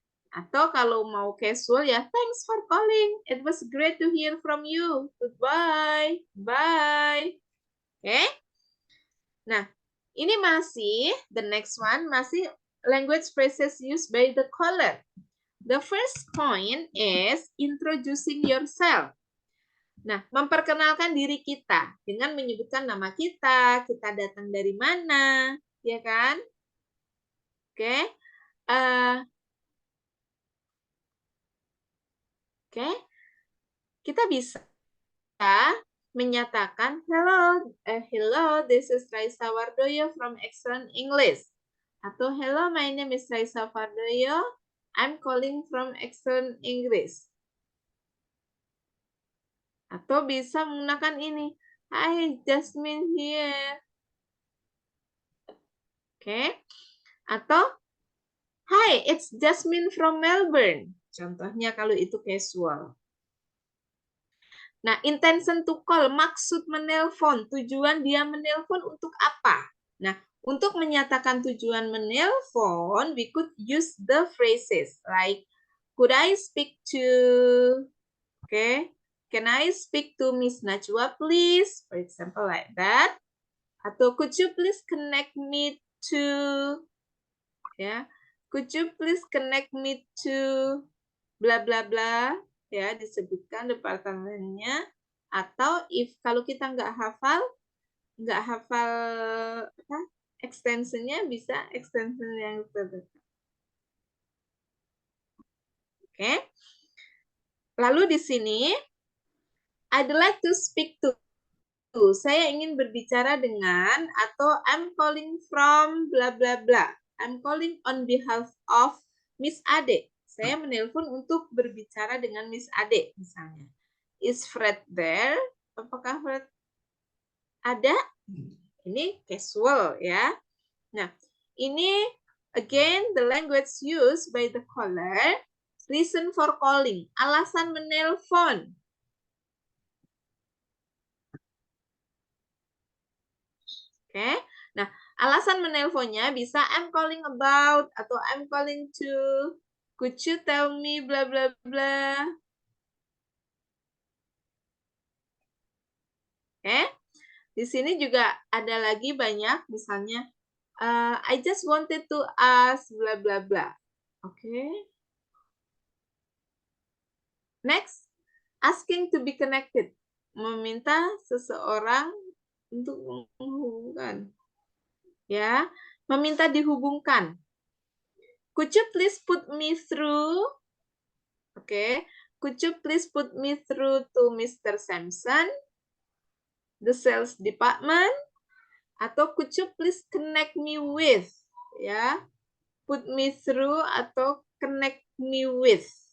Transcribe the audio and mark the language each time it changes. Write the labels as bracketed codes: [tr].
[id] Atau kalau mau casual ya, [en] thanks for calling. It was great to hear from you. Goodbye. Bye. Oke. [id] Nah, ini masih, [en] the next one, [id] masih [en] language phrases used by the caller. The first point is introducing yourself. [id] Nah, memperkenalkan diri kita dengan menyebutkan nama kita datang dari mana, ya kan? Oke. Oke. Kita bisa menyatakan [en] hello, this is Raisa Wardoyo from Excellent English. Atau hello, my name is Raisa Wardoyo, I'm calling from Excellent English. [id] Atau bisa menggunakan ini, [en] hi, Jasmine here. Oke. Atau hi, it's Jasmine from Melbourne. [id] Contohnya kalau itu casual. Nah, [en] intention to call, [id] maksud menelpon, tujuan dia menelpon untuk apa? Nah, untuk menyatakan tujuan menelpon, [en] we could use the phrases like, could I speak to, okay, can I speak to Miss Najwa, please? For example, like that. Atau could you please connect me to, ya, could you please connect me to bla bla bla, ya, [id] disebutkan departemennya. Atau if kalau kita nggak hafal apa, extensionnya, bisa extension yang terdekat. Oke. Lalu di sini [en] I'd like to speak to. [id] Saya ingin berbicara dengan, atau [en] I'm calling from bla bla bla. I'm calling on behalf of Miss Ade. [id] Saya menelpon untuk berbicara dengan Miss Ade misalnya. [en] Is Fred there? [id] Apakah Fred ada? Ini casual ya. Nah, ini [en] again the language used by the caller. Reason for calling, [id] alasan menelpon. Oke. Nah, alasan menelponnya bisa [en] I'm calling about [id] atau [en] I'm calling to. Could you tell me bla bla bla. [id] Oke. Di sini juga ada lagi banyak, misalnya [en] I just wanted to ask bla bla bla. [id] Oke. [en] Next, asking to be connected. [id] Meminta seseorang untuk menghubungkan. Ya, meminta dihubungkan. [en] Could you please put me through? Oke. Could you please put me through to Mr. Sampson, the sales department? Atau could you please connect me with? Ya, put me through atau connect me with.